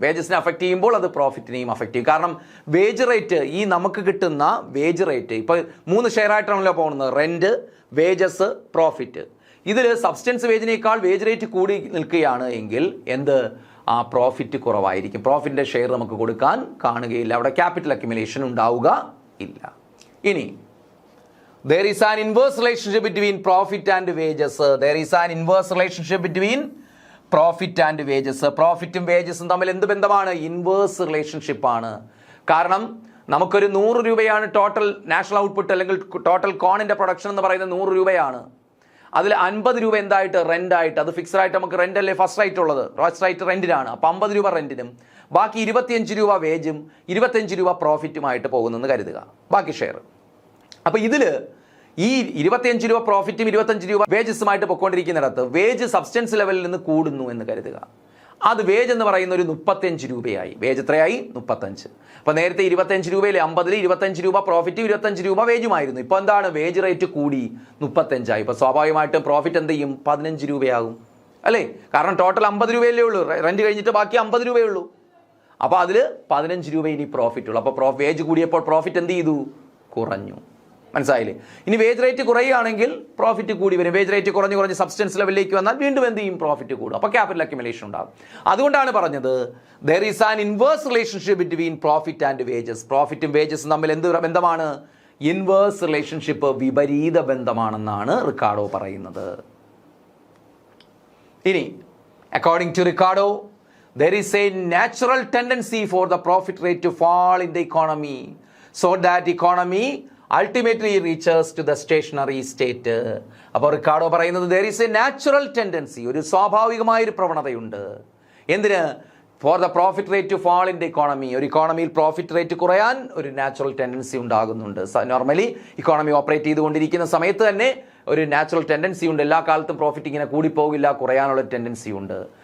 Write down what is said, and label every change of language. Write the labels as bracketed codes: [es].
[ml] വേജസിനെ affect ചെയ്യുമ്പോൾ അത് പ്രോഫിറ്റിനെയും affect ചെയ്യും. കാരണം വേജ് റേറ്റ്, ഈ നമുക്ക് കിട്ടുന്ന വേജ് റേറ്റ് ഇപ്പോൾ 3 ഷെയർ ആയിട്ടാണല്ലോ പോകുന്നത്: റെന്റ്, വേജസ്, പ്രോഫിറ്റ്. ഇതിൽ സബ്സ്റ്റൻസ് വേജിനേക്കാൾ വേജ് റേറ്റ് കൂടി നിൽക്കുകയാണ് എങ്കിൽ പ്രോഫിറ്റ് കുറവായിരിക്കും. പ്രോഫിറ്റിൻ്റെ ഷെയർ നമുക്ക് കൊടുക്കാൻ കാണുകയില്ല. അവിടെ ക്യാപിറ്റൽ അക്യുമുലേഷൻ ഉണ്ടാവുക ഇല്ല. ഇനി [en] there is an inverse relationship between profit and wages. There is an inverse relationship between profit and wages. [ml] പ്രോഫിറ്റും വേജസും തമ്മിൽ എന്ത് ബന്ധമാണ്? ഇൻവേഴ്സ് റിലേഷൻഷിപ്പ് ആണ്. കാരണം നമുക്കൊരു 100 രൂപയാണ് ടോട്ടൽ നാഷണൽ ഔട്ട്പുട്ട്, അല്ലെങ്കിൽ ടോട്ടൽ കോണിൻ്റെ പ്രൊഡക്ഷൻ എന്ന് പറയുന്നത് 100 രൂപയാണ്. അതിൽ 50 രൂപ എന്തായിട്ട്? റെൻ്റായിട്ട്. അത് ഫിക്സഡ് ആയിട്ട് നമുക്ക് റെൻ്റ് അല്ലേ ഫസ്റ്റ് റൈറ്റ് ഉള്ളത്, ഫസ്റ്റ് റൈറ്റ് റെൻറ്റിനാണ്. അപ്പോൾ 50 രൂപ റെൻറ്റിനും ബാക്കി 25 രൂപ വേജും 25 രൂപ പ്രോഫിറ്റുമായിട്ട് പോകുന്നെന്ന് കരുതുക, ബാക്കി ഷെയർ. അപ്പോൾ ഇതിൽ ഈ 25 രൂപ പ്രോഫിറ്റും 25 രൂപ വേജസുമായിട്ട് പൊയ്ക്കൊണ്ടിരിക്കുന്നിടത്ത് വേജ് സബ്സ്റ്റൻസ് ലെവലിൽ നിന്ന് കൂടുന്നു എന്ന് കരുതുക. അത് വേജ് എന്ന് പറയുന്ന ഒരു 35 രൂപയായി. വേജ് എത്രയായി? 35. അപ്പോൾ നേരത്തെ 25 രൂപയിൽ 50-ൽ 25 രൂപ പ്രോഫിറ്റും 25 രൂപ വേജുമായിരുന്നു. ഇപ്പോൾ എന്താണ്? വേജ് റേറ്റ് കൂടി 35 ആയി. ഇപ്പോൾ സ്വാഭാവികമായിട്ടും പ്രോഫിറ്റ് എന്ത് ചെയ്യും? 15 രൂപയാകും, അല്ലേ? കാരണം ടോട്ടൽ 50 രൂപയല്ലേ ഉള്ളൂ, റെൻറ്റ് കഴിഞ്ഞിട്ട് ബാക്കി 50 രൂപയേ ഉള്ളൂ. അപ്പോൾ അതിൽ 15 രൂപ ഇനി പ്രോഫിറ്റ് ഉള്ളൂ. അപ്പോൾ വേജ് കൂടിയപ്പോൾ പ്രോഫിറ്റ് എന്ത് ചെയ്തു? കുറഞ്ഞു. മനസ്സിലായില്ലേ? ഇനി വേജ് റേറ്റ് കുറയുകയാണെങ്കിൽ പ്രോഫിറ്റ് കൂടി വരും. വേജ് റേറ്റ് കുറഞ്ഞ് സബ്സ്റ്റൻസ് ലെവലിലേക്ക് വന്നാൽ വീണ്ടും എന്ത് ചെയ്യും? പ്രോഫിറ്റ് കൂടും. അപ്പോൾ ക്യാപിറ്റൽ അക്യുമുലേഷൻ ഉണ്ടാകും. അതുകൊണ്ടാണ് പറഞ്ഞത് [en] there is an inverse relationship between profit and wages. [ml] പ്രോഫിറ്റും വേജസും തമ്മിൽ എന്ത് ബന്ധമാണ്? ഇൻവേഴ്സ് റിലേഷൻഷിപ്പ്, വിപരീത ബന്ധമാണെന്നാണ് റിക്കാർഡോ പറയുന്നത്. ഇനി according to Ricardo, [en] there is a natural tendency for the profit rate to fall in the economy so that economy ultimately reaches to the stationary state. [ml] അപ്പോൾ Ricardo പറയുന്നത് [en] there is a natural tendency, [ml] ഒരു സ്വാഭാവികമായൊരു പ്രവണതയുണ്ട്. എന്തിന്? For the profit rate to fall in the economy. ഒരു ഇക്കോണമിയിൽ profit rate കുറയാൻ ഒരു natural tendency ഉണ്ടാകുന്നുണ്ട്. Normally economy operate ചെയ്തുകൊണ്ടിരിക്കുന്ന സമയത്ത് തന്നെ ഒരു നാച്ചുറൽ ടെൻഡൻസി ഉണ്ട്. എല്ലാ കാലത്തും പ്രോഫിറ്റ് ഇങ്ങനെ കൂടിപ്പോകില്ല, കുറയാനുള്ള ടെൻഡൻസി ഉണ്ട്.